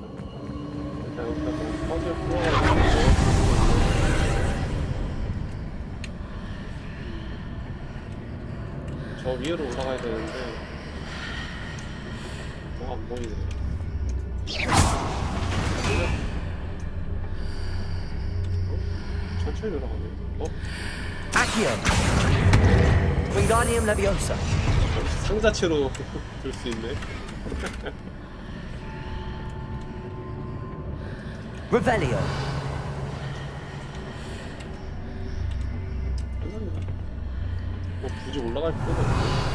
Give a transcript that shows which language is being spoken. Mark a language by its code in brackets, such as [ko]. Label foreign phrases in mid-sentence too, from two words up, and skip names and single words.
[ko] 일단 여기다 뭐 퍼즐 풀어가지고 저 위로 올라가야 되는데 뭐가 안 보이네. 천천히 올라가네. Accio. Wingardium Leviosa. 상자체로 들 수 있네. Revelio. 감사합니다. 뭐 굳이 올라갈 필요가 없네.